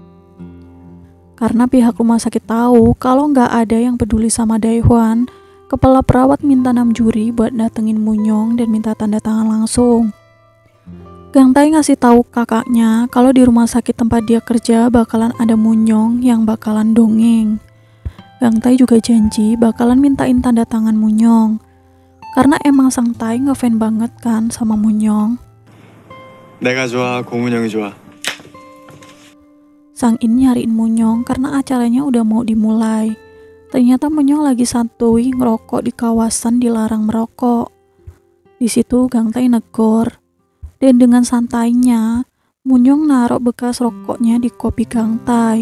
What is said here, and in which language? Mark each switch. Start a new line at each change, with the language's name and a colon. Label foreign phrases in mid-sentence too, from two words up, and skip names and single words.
Indonesian: Karena pihak rumah sakit tahu kalau nggak ada yang peduli sama Daehwan, kepala perawat minta Nam Juri buat datengin Munyong dan minta tanda tangan langsung. Gang Tai ngasih tahu kakaknya kalau di rumah sakit tempat dia kerja bakalan ada Munyong yang bakalan dongeng. Gang Tai juga janji bakalan mintain tanda tangan Munyong. Karena emang Sang Tai ngefan banget kan sama Munyong.
Korean: 내가 좋아, 고문영이 좋아.
Indonesian: Sang In nyariin Munyong karena acaranya udah mau dimulai. Ternyata Munyong lagi santuy ngerokok di kawasan dilarang merokok. Di situ Gang Tai negor. Dan dengan santainya, Munyong naruh bekas rokoknya di kopi Gang Tai.